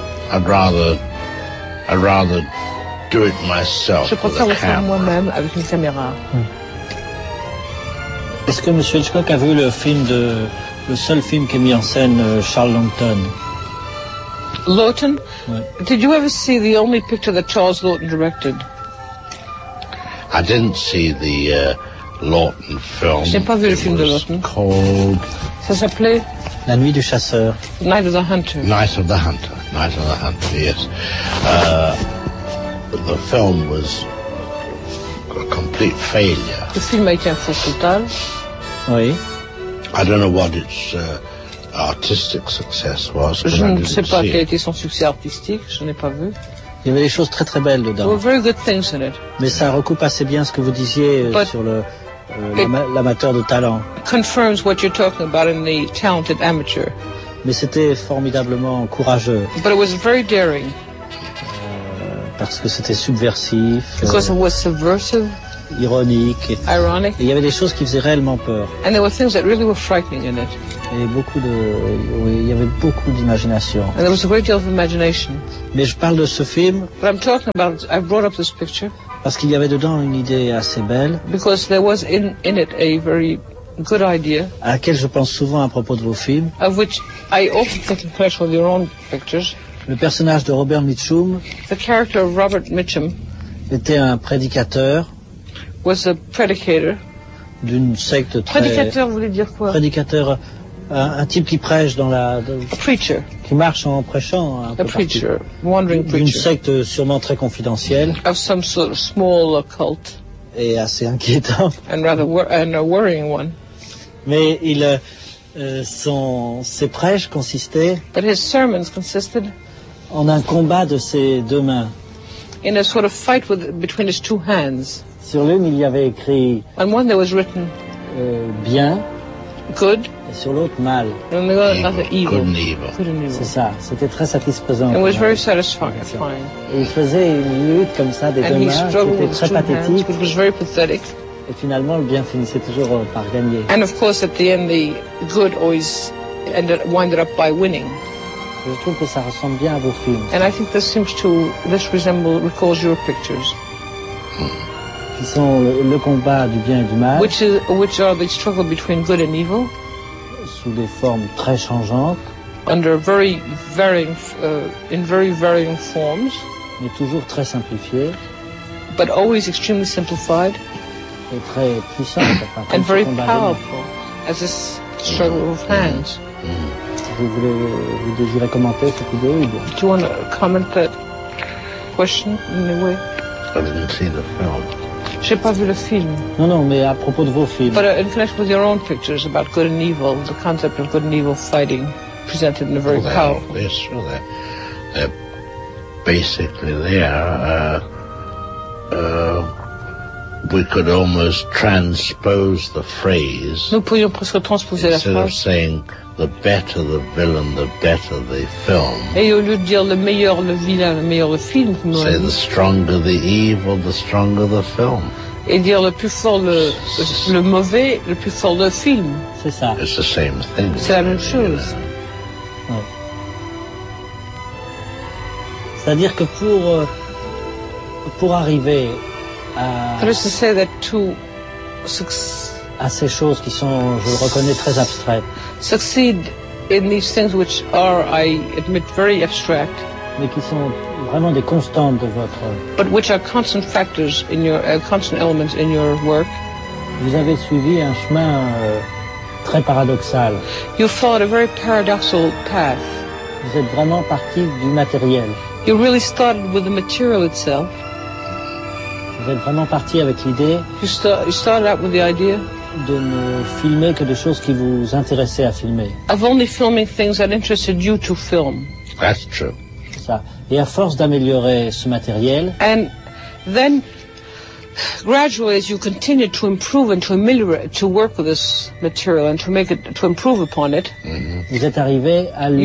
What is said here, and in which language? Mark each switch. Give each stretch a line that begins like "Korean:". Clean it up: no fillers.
English: I'd rather do it myself.
French: Je préfère le faire moi-même avec une caméra. Est-ce que M. Hitchcock a vu le seul film qui a mis en scène Charles Laughton? Laughton? Ouais.
English: Did you ever see the only picture that Charles Laughton directed? I didn't see the Laughton film.
French: J'ai pas vu le film de Laughton.
English: Called...
French: Ça s'appelait La Nuit du Chasseur.
English: Night of the Hunter. Night of the Hunter. Night of the Hunter. Yes. The film was a complete failure.
French: Le film a été un flop total. Oui.
English: I don't know what its artistic success was.
French: Je ne sais pas quel était son succès artistique. Je n'ai pas vu. Il y avait des choses très très belles dedans.
English: There were very good things in it.
French: Mais ça recoupe assez bien ce que vous disiez sur le l'amateur de talent.
English: It confirms what you're talking about in the talented amateur.
French: Mais c'était formidablement courageux.
English: But it was very daring.
French: Parce que c'était subversif.
English: Because it was subversive.
French: ironique.
English: Ironic.
French: Et il y avait des choses qui faisaient réellement peur.
English: And there were things that really were frightening in it.
French: Et beaucoup de, oui, il y avait beaucoup d'imagination.
English: And there was a great deal of imagination.
French: Mais je parle de ce film.
English: But I'm talking about, I've brought up this picture.
French: Parce qu'il y avait dedans une idée assez belle.
English: Because there was in it a very good idea.
French: À laquelle je pense souvent à propos de vos films.
English: Of which I often think in connection with your own pictures.
French: Le personnage de Robert Mitchum.
English: The character of Robert Mitchum.
French: Était un prédicateur.
English: Was a predicator.
French: D'une secte très. Prédicateur, vous voulez dire quoi? Prédicateur, un type qui prêche dans la. De,
English: a preacher.
French: Qui marche en prêchant. Un
English: a preacher,
French: partout,
English: wandering preacher.
French: D'une secte sûrement très confidentielle.
English: Of some sort of small occult.
French: Et assez inquiétant.
English: And rather and a worrying one.
French: Mais il, ses prêches consistaient.
English: But his sermons consisted.
French: En un combat de ses deux mains.
English: In a sort of fight with, between his two hands.
French: Sur l'une, il y avait écrit.
English: On one, there was written.
French: Bien.
English: Good.
French: Et sur l'autre, mal.
English: And on the other, evil. Good and evil. Good and evil.
French: C'est ça. C'était très satisfaisant.
English: It was very satisfying.
French: Et il faisait une lutte comme ça des
English: and
French: deux mains. C'était très pathétique.
English: It was very pathetic.
French: Et finalement, le bien finissait toujours par gagner.
English: And of course, at the end, the good always ended, winded up by winning.
French: Je trouve que ça ressemble bien à vos films.
English: And I think this seems to this resemble recalls your pictures.
French: Qui sont le combat du bien et du mal.
English: Which are the struggle between good and evil.
French: Sous des formes très changeantes.
English: Under very varying in very varying forms.
French: Mais toujours très simplifiées.
English: But always extremely simplified.
French: Et très puissantes.
English: And very powerful as this struggle of hands.
French: Vous désirez commenter cette idée ou bien?
English: Do you want to comment that question in a way? I didn't see the film.
French: J'ai pas vu le film. Non, non, mais à propos de vos films.
English: But in connection with your own pictures about good and evil, the concept of good and evil fighting presented in a very powerful. Yes, well, they're basically there. We could almost transpose the phrase.
French: Nous pourrions presque transposer la phrase.
English: Instead of saying the better the villain, the better the film.
French: Et au lieu de dire le meilleur le vilain, le meilleur le film.
English: Say the stronger the evil, the stronger the film.
French: Et dire le plus fort le mauvais, le plus fort le film. C'est ça.
English: It's the same thing.
French: C'est la même chose. Ouais. C'est-à-dire que pour arriver à.
English: But it's to say that to
French: à ces choses qui sont, je le reconnais, très abstraites.
English: Succeed in these things which are, I admit, very abstract.
French: Mais qui sont vraiment des constantes de votre.
English: But which are constant factors in your constant elements in your work.
French: Vous avez suivi un chemin très paradoxal.
English: You followed a very paradoxical path.
French: Vous êtes vraiment parti du matériel.
English: You really started with the material itself.
French: Vous êtes vraiment parti avec l'idée.
English: You started out with the idea.
French: De ne filmer que des choses qui vous intéressaient à filmer.
English: I've only filmed things that interested you to film. That's true.
French: Ça. Et à force d'améliorer ce matériel.
English: And then, gradually, as you continue to improve and to ameliorate, to work with this material and to make it, to improve upon it.
French: Mm-hmm. Vous êtes arrivé à lui